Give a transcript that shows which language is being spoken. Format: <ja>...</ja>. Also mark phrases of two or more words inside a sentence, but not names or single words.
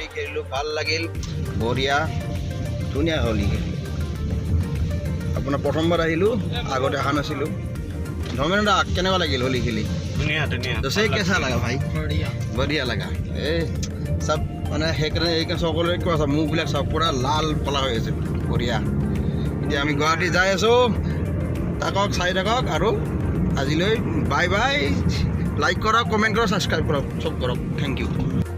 <as>খেলিলোঁ, ভাল লাগিল, বঢ়িয়া ধুনীয়া হোলী খেলি। আপোনাৰ প্ৰথমবাৰ আহিলোঁ, আগতে অহা নাছিলোঁ। ধৰ্মেন্দ্ৰ দা কেনেকুৱা লাগিল হোলী খেলি? ধুনীয়া ধুনীয়া</as> <hi>जैसे कैसा लगा भाई? बढ़िया लगा।</hi> <as>सब মানে সেইকাৰণে সকলোৰে কোৱা আছে মুখবিলাক চব পূৰা লাল কলা হৈ আছে বঢ়িয়া। এতিয়া আমি গুৱাহাটী যাই আছোঁ, থাকক চাই থাকক আৰু আজিলৈ</as> <en>bye bye.</en> <as>লাইক কৰক, কমেণ্ট কৰক, ছাবস্ক্ৰাইব কৰক, চব কৰক।</as> <en>thank you.</en>